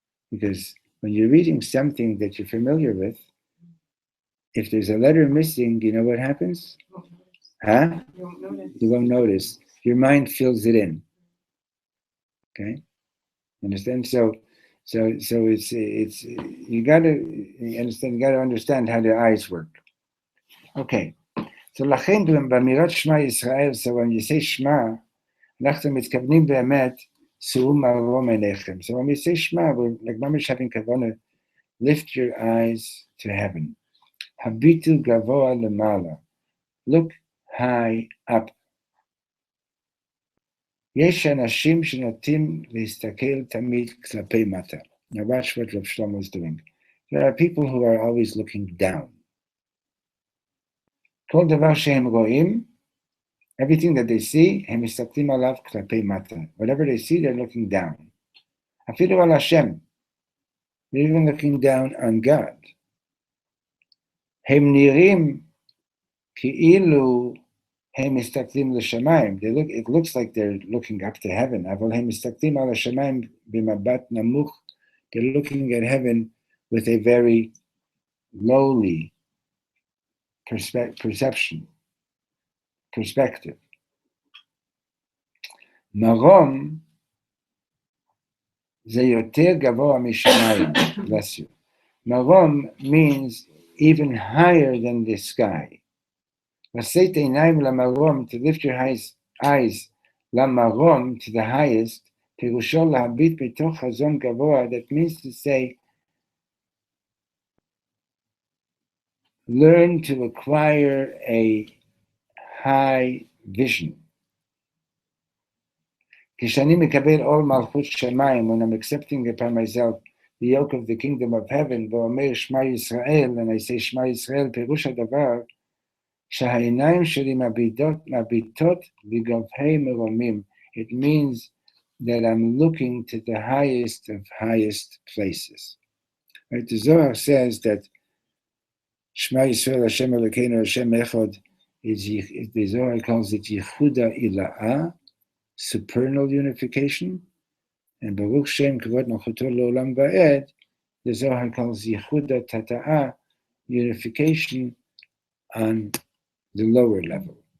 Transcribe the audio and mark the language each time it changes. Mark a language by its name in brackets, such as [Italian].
[English] Because when you're reading something that you're familiar with, if there's a letter missing, you know what happens? Huh? You won't notice. Your mind fills it in. Okay? Understand? So it's you gotta understand. You gotta understand how the eyes work. Okay. [Hebrew] So לכן באמירת שמע ישראל, [English] so when you say [Hebrew] שמע, אנחנו מתכוונים באמת, שאו מרום עיניכם. [English] So when we say שמע, we're like ממש having כוונה, lift your eyes to heaven. [Hebrew] הביטו גבוה למעלה. [English] Look high up. [Hebrew] יש אנשים שנוטים להסתכל תמיד כלפי מטה. [English] Now watch what Reb Shlomo is doing. There are people who are always looking down. [Hebrew] כל דבר שהם רואים, [English] everything that they see, [Hebrew] הם מסתכלים עליו כלפי מטה. [English] Whatever they see, they're looking down. [Hebrew] אפילו על השם. [English] They're even looking down on God. [Hebrew] הם נראים כאילו הם מסתכלים לשמיים. [English] It looks like they're looking up to heaven. [Hebrew] אבל הם מסתכלים על השמיים במבט נמוך. [English] They're looking at heaven with a very lowly perspective. [Hebrew] מרום זה יותר גבוה משמיים. [English] Bless you. מרום means even higher than the sky. [Hebrew] לשאת עיניים למרום, [English] to lift your eyes [Hebrew] למרום, [English] to the highest, [Hebrew] פירושו להביט בתוך חזון גבוה, [English] that means to say, learn to acquire a high vision. [Hebrew] כשאני מקבל עול מלכות שמיים, [English] when I'm accepting upon myself the yoke of the kingdom of heaven, [Hebrew] ואומר שמע ישראל, [English] and I say [Hebrew] שמע ישראל, פירוש הדבר, שהעיניים שלי מביטות לגבהי מרומים. [English] It means that I'm looking to the highest of highest places. Right? The Zohar says that Shema Yisrael Hashem Elokeinu Hashem Echad, the Zohar calls it Yehuda Ila'ah, supernal unification, and Baruch Shem Kavod Malchuto L'Olam Va'ed, the Zohar calls Yehuda Tata'ah, unification on the lower level.